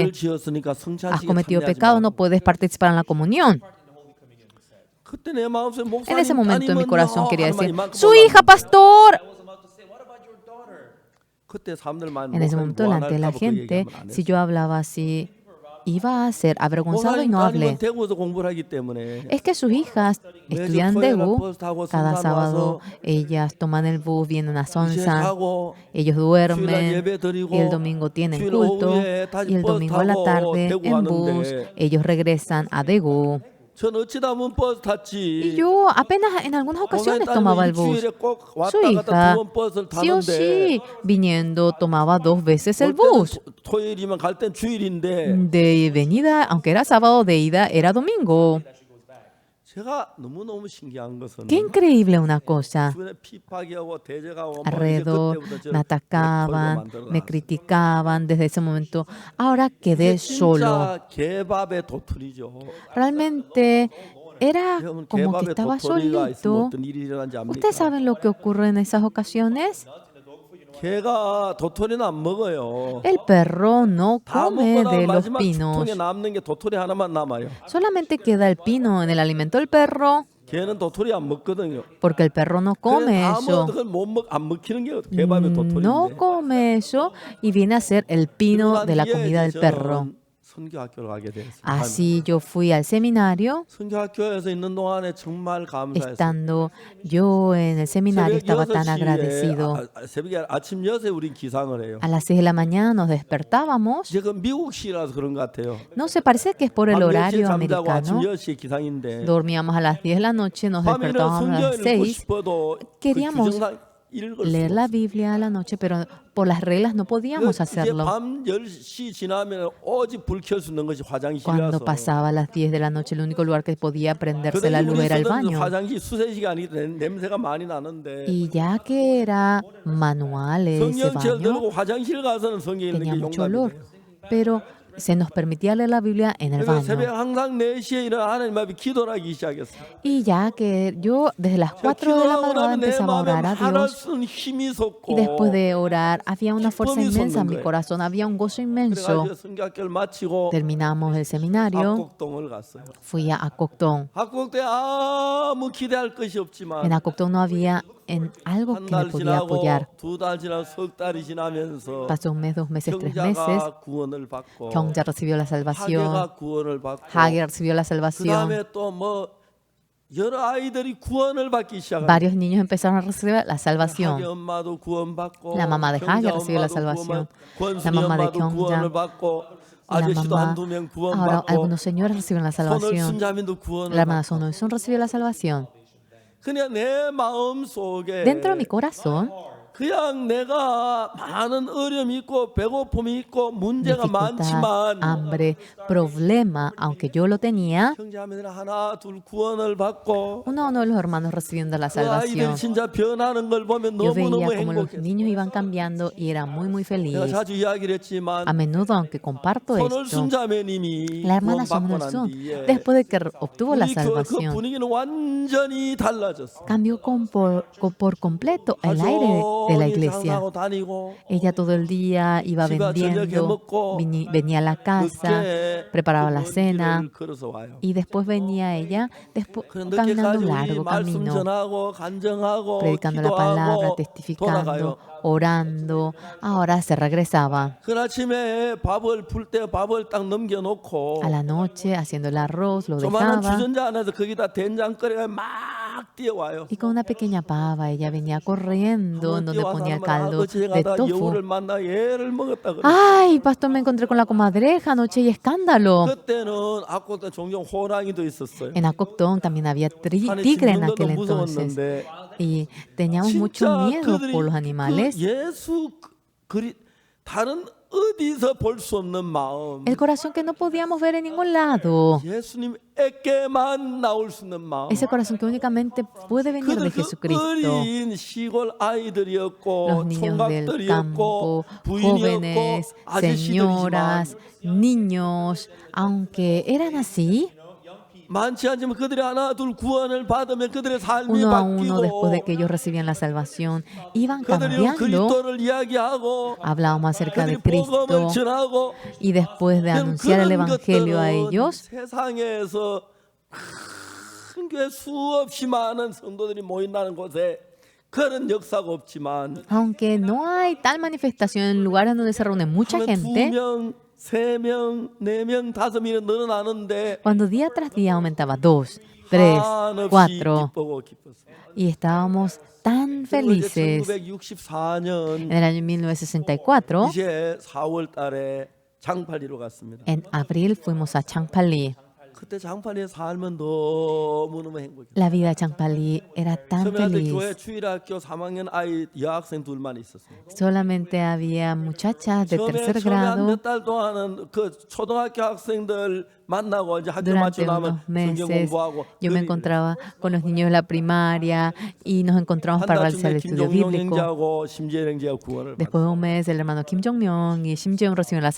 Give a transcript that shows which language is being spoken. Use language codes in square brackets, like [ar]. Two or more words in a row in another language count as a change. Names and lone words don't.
[ko] 죄를 지었으니까 [es] Has [ko] 성찬식에 [es] cometido [ko] 참여하지 [es] pecado, [ko] 마. [es] no puedes participar en la comunión. [ko] 그때 내 마음속에 [es] En [ko] 목사님 [es] ese momento en mi [ko] 따님은요 [es] corazón quería [ko] 하는 말이 [es] decir, [ko] 이만큼 [es] su hija, [ko] 올라왔는데 [es] pastor. [ko] 그때 사람들 많이 [es] En ese [ko] 목사님 [es] momento delante de la [ko] 무안할까 봐 그 [es] gente, [ko] 얘기하면 안 [es] si [ko] 했어. [es] yo hablaba así, iba a ser avergonzado y [ko] 목사님 [es] no hablé. [ko] 따님은 대구에서 공부를 하기 때문에 [es] Es que sus hijas estudian Daegu. Cada sábado ellas toman el bus, vienen a Sonsan, [ko] 하고 [es] ellos [ko] 주일날 [es] duermen [ko] 예배 드리고 [es] y el domingo tienen [ko] 주일 [es] culto [ko] 오후에 다시 [es] y el [ko] 버스 [es] domingo a la [ko] 타고 [es] tarde [ko] 대구 [es] en bus [ko] 가는데 [es] ellos regresan a Daegu. [ko] 전 어찌다 보면 버스 [es] Y [ko] tas지. [es] yo apenas en algunas [ko] 목사님 [es] ocasiones tomaba [ko] 따님은 [es] el bus. [ko] 일주일에 꼭 [es] Su [ko] 왔다 갔다 [es] hija, [ko] 두 번 버스를 [es] sí o [ko] 타는데 [es] sí, viniendo tomaba 2 veces el [ko] 올 때는 [es] bus. [ko] 토요일이면 갈 땐 주일인데 [es] De venida, aunque era sábado, de ida era domingo. [ko] 제가 너무너무 신기한 것은 [es] Qué increíble una cosa. [ko] 주변에 핍박이하고 대적하고 뭐 이제 [es] Alrededor [ko] 그때부터 저를 [es] me atacaban, [ko] 만들어 [es] me [ko] 놨어요. [es] criticaban desde ese momento. Ahora quedé solo. [ko] 진짜 개밥의 도토리죠. [es] Realmente era [ko] 여러분 [es] como que [ko] 개밥에 [es] estaba [ko] 도토리가 있으면 [es] solito. [ko] 어떤 일이 일어난지 압니까? [es] ¿Ustedes saben lo que ocurre en esas ocasiones? [ko] 개가 도토리는 안 먹어요. [es] El perro no [ko] 다 [es] come [ko] 먹고 [es] de [ko] 나면 [es] los [ko] 마지막 [es] pinos. [ko] 죽통에 남는 게 도토리 하나만 남아요. [es] Solamente queda el pino en el alimento del perro, [ko] 개는 도토리 안 먹거든요. [es] porque el perro no come [ko] 다 [es] eso. [ko] 먹어도 안 먹히는 게 개밥의 [es] No [ko] 도토리인데. [es] come eso y viene a ser el pino de la comida del perro. [ko] 선교학교로 가게 됐어요. [es] Así yo fui al seminario. [ko] 선교학교에서 있는 동안에 정말 감사했어요. [es] Estando yo en el seminario estaba tan agradecido. [ko] 새벽에 아침 6에 우린 기상을 해요. [es] A las 6 de la mañana nos despertábamos. [ko] 이제 그 미국시라서 그런 것 같아요. [es] No sé, parece que es por el [ko] 밤 10시에 [es] horario [ko] 잠자고 아침 [es] americano. [ko] 10시에 기상인데 [es] Dormíamos a las 10 de la noche, nos [ko] 밤에는 [es] despertábamos a las [ko] 성경을 읽고 [es] 6. [ko] 싶어도 그 [es] Queríamos [ko] 규정상 읽을 [es] leer [ko] 수 [es] la [ko] 없어요. [es] Biblia a la noche, pero por las reglas no podíamos [ko] 이제 [es] hacerlo. [ko] 밤 10시 지나면 오직 불 켤 수 있는 것이 [es] Cuando [ko] 화장실이라서 [es] pasaba las 10 de la noche, el único lugar que podía prenderse la [ko] 그런데 [es] luz [ko] 우리 [es] era el [ko] 쓰던 그 [es] baño. [ko] 화장실 수세식이 아니라 냄새가 많이 나는데 [es] Y ya que era manual ese [ko] 성경책 [es] baño, [ko] 들고 화장실 가서는 성경 읽는 [es] tenía [ko] 게 [es] mucho [ko] 용납이 [es] olor. [ko] 돼요. [es] Pero se nos permitía leer la Biblia en el [ko] 그래서 새벽 [es] baño. [ko] 항상 4시에 일어나 하나님 앞에 기도를 하기 시작했어요. [es] Y ya que yo desde las [ko] 제가 [es] 4 de la [ko] 기도하고 [es] madrugada [ko] 나면 내 [es] empezaba a [ko] 마음에 [es] orar a [ko] 말할 [es] Dios. [ko] 수 있는 힘이 솟고 [es] Y después de orar, había una fuerza [ko] 기쁨이 [es] inmensa en [ko] 솟는 [es] mi [ko] 거예요. [es] corazón, había un gozo inmenso. [ko] 그래가지고 성경학교를 마치고 [es] Terminamos el seminario, [ko] 학곡동을 갔어요. [es] fui a Acoctón. [ko] 학곡도에 아무 기대할 것이 [es] En [ko] 없지만 [es] Acoctón no había en algo [ko] 한 [es] que me [ko] 달 [es] podía [ko] 지나고 [es] apoyar. [ko] 2달 지나고 석 달이 지나면서 [es] Pasó un mes, 2 meses, 3 meses. [ko] 경자가 구원을 받고 [es] Kyongja recibió la salvación. [ko] 하게가 구원을 받고 [es] Hage recibió la [ko] 그 [es] salvación. [ko] 다음에 또 뭐 여러 아이들이 구원을 받기 시작합니다. [es] Varios niños empezaron a recibir la [ko] 하게 [es] salvación. [ko] 엄마도 구원받고 [es] La mamá de Hage [ko] 경자 [es] recibió la [ko] 엄마도 [es] salvación. [ko] 권순이 [es] La mamá de [ko] 엄마도 [es] Kyongja, [ko] 구원을 받고 [es] La [ko] 아저씨도 [es] mamá, [ko] 한두 명 [es] ahora [ko] 구원받고 [es] algunos señores reciben la [ko] 손을 [es] salvación. [ko] 순자민도 구원을 [es] La hermana [ko] 받고 [es] Sonoison recibió la salvación. [ko] 그냥 내 마음 속에 [es] Dentro de mi corazón, [ko] 그냥 내가 많은 어려움이 있고 배고픔이 있고 문제가 [es] dificultad, [ko] 많지만 [es] hambre, problema, aunque yo lo tenía, [ko] 형제자매들 하나 둘 구원을 받고 [es] uno de los hermanos recibiendo la [ko] 그 아이들이 [es] salvación. [ko] 진짜 변하는 걸 보면 [es] Yo veía [ko] 너무너무 [es] como los [ko] 행복했어요. [es] niños iban cambiando y era muy, muy [ko] 내가 [es] feliz. [ko] 자주 이야기를 했지만 [es] A menudo, aunque comparto [ko] 손을 [es] esto, [ko] 순자매님이 [es] la hermana [ko] 구원받고 난 [es] Sonoison, [ko] 뒤에 [es] después de que obtuvo la [ko] 우리 그 [es] salvación, [ko] 분위기는 완전히 달라졌어. [es] cambió por completo el aire de la iglesia. [ko] 장사하고 다니고 [es] Ella todo el día iba [ko] 집에 저녁에 [es] vendiendo, [ko] 먹고 [es] venía a la casa, [ko] 늦게 [es] preparaba [ko] 그 [es] la [ko] 먼 [es] cena [ko] 길을 걸어서 와요. [es] y después venía ella después, [ko] 그 [es] caminando [ko] 늦게까지 [es] un [ko] 우리 [es] largo [ko] 말씀 [es] camino, [ko] 전하고 간증하고 [es] predicando la palabra, [ko] 기도하고 [es] testificando, [ko] 돌아가요. [es] orando. Ahora se regresaba [ko] 그 아침에 밥을 풀 때 밥을 딱 넘겨놓고 [es] a la noche haciendo el arroz, lo [ko] 조만한 [es] dejaba [ko] 주전자 안에서 거기다 된장거리가 막 뛰어와요. [es] y con una pequeña pava ella venía corriendo en donde [ko] 뛰어와서 [es] ponía el [ko] 하면 [es] caldo [ko] 어제 [es] de [ko] 가다 [es] tofu. [ko] 여우를 만나 얘를 먹었다 그래. [es] Ay, pastor, me encontré con la comadreja anoche y escándalo. [ko] 그때는 아코도 종종 호랑이도 있었어요. [es] En Acoctón también había [ko] 산에 [es] tigre en [ko] 짐승들도 [es] aquel entonces [ko] 무서웠는데 [es] y teníamos mucho [ko] 진짜 [es] miedo [ko] 그들이 [es] por los [ko] 그 [es] animales. [ko] 예수 그리 다른 어디서 볼 수 없는 마음, [es] El corazón que no podíamos ver en ningún lado. [ko] 예수님에게만 나올 수 있는 마음. [es] Ese corazón que únicamente puede venir de [ko] 그들 그 [es] Jesucristo. [ko] 어린 시골 아이들이었고 [es] Los niños del [ko] 총각들이었고 [es] campo, [ko] 부인이었고 [es] jóvenes, [ko] 아저씨들이지만 [es] señoras, niños, aunque eran así, [ko] 많지 않지만 그들이 하나 둘 구원을 받으면 그들의 삶이 [es] uno a uno, después de [ko] 바뀌고 [es] que ellos recibían la salvación, iban [ko] 그들이 [es] cambiando. [ko] 그리스도를 이야기하고 [es] Hablábamos acerca de [ko] 그들이 복음을 [es] Cristo [ko] 전하고 [es] y después de anunciar el Evangelio a ellos, [ko] 세상에서 큰 교회 수없이 많은 성도들이 모인다는 곳에 그런 역사가 없지만 [es] aunque no hay tal manifestación en lugares donde se reúne mucha [ko] 하면 [es] gente, [ko] 2명, 3명, 4명, 5명이 늘어나는데 [es] cuando día tras día aumentaba 2, 3, [ko] 한없이 [es] 4 [ko] 기쁘고 기뻤어요. [es] y estábamos tan [ko] 그리고 이제 [es] felices. [ko] 1964년 [es] En el año 1964, [ko] 이제 4월 달에 장팔리로 갔습니다. [es] en abril fuimos a Changpali. [ko] 그때 장팔리에 살면 너무너무 행복해요. [es] La vida de Changpali era tan [ko] 처음에 교회 [es] feliz. [ko] 주일학교 3학년 아이 여학생 둘만 있었어요. [es] Solamente había muchachas de tercer [ko] 처음에 [es] grado. [ko] 몇 달 동안은 그 초등학교 학생들 만나고 이제 학교 [es] Durante [ko] 마치고 나면 [es] unos [ko] 성경 [es] meses [ko] 공부하고 [es] yo me encontraba con los niños de la primaria y nos encontramos [ko] 한 [es] para [ko] 달 [es] realizar [ko] 쯤에 [es] el estudio [ko] 김종용 [es] bíblico. [ko] 형제하고 심재영 형제가 구원을 [es] Después de [ko] 받았어요. [es] un mes, el hermano Kim Jong-un y Shim Jeong recibieron la